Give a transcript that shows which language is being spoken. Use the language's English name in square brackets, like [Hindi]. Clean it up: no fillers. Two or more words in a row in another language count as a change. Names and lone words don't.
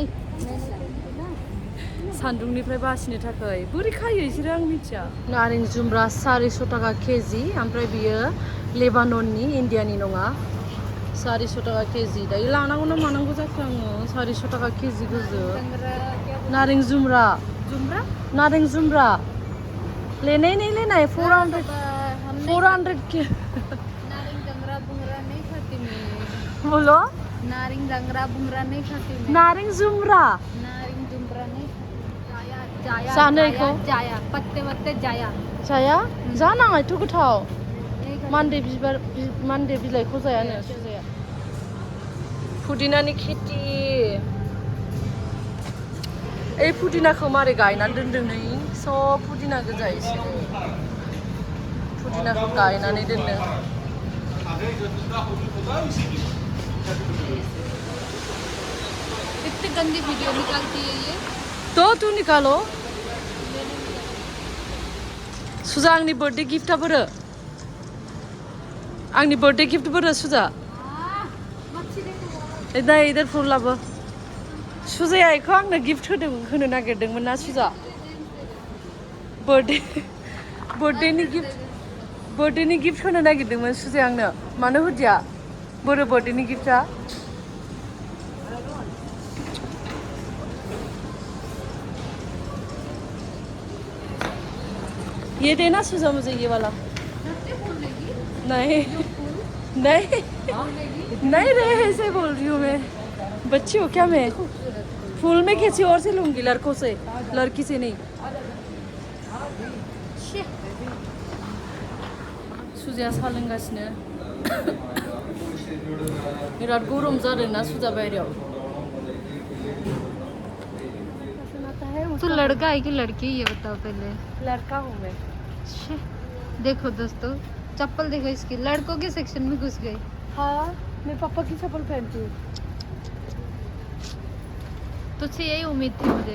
[Bodo] सान्दुंनिफ्राय बासिनो थाखाय बोरै खायो इसोरो आं मिथिया नारें जुमब्रा 400 टाका केजि ओमफ्राय बियो लेबानननि इन्डियानि नङा 400 टाका केजि दायो लानांगौ ना मानांगौ जाखो आङो 400 टाका केजि गोजो नारें जुमब्रा नारें जुमब्रा लेनाय [Hindi] नहीं लेना है 400 के नारिंग जंगरा बुंगरा नहीं खाती मैं बोलो नारिंग जंगरा बुंगरा नहीं खाती मैं [Bodo] नारें जुमब्रा नारिंग जुमरा नहीं जाया जानायखौ जाया पत्ते वत्ते जाया जाया जानाङा एथ' गोथाव मान्दे बिबार मान्दे बिलाइखौ जायानो सुजाया पुदिनानि खेथि ओइ पुदिनाखौ मारै गायनानै दोनदों नै सब पुदिना गोजा इसोरो पुदिनाखौ गायनानै दोनदों [Hindi] कितनी गंदी वीडियो निकालती है ये [Bodo] तो तू निकालो सुजा आंनि बर्थडे गिफ्टआ बोरो आंनि बर्थडे गिफ्ट बोरो सुजा इधर इधर फुल लाबो सुजाया इखौ आंनो गिफ्ट होनो नागिरदोंमोन ना सुजा बर्थडेनि गिफ्ट होनो नागिरदोंमोन सुजाया आंनो मानो होदिया बोरो बर्थडेनि गिफ्टआ [Hindi] ये देना सुजा मुझे ये वाला नहीं नहीं नहीं रे ऐसे बोल रही हूँ मैं बच्ची हो क्या मैं फूल में किसी और से लूंगी लड़कों से लड़की से नहीं [Bodo] सुजाया साहा लोंगासिनो बिराद गरम जादोंना सुजा बायहेरायाव [Hindi] तो लड़का है कि लड़की ये बताओ पहले लड़का हूँ मैं छे, देखो दोस्तों चप्पल देखो इसकी लड़कों के सेक्शन में घुस गई हाँ मैं पापा की चप्पल पहनती हूँ तुझसे यही उम्मीद थी मुझे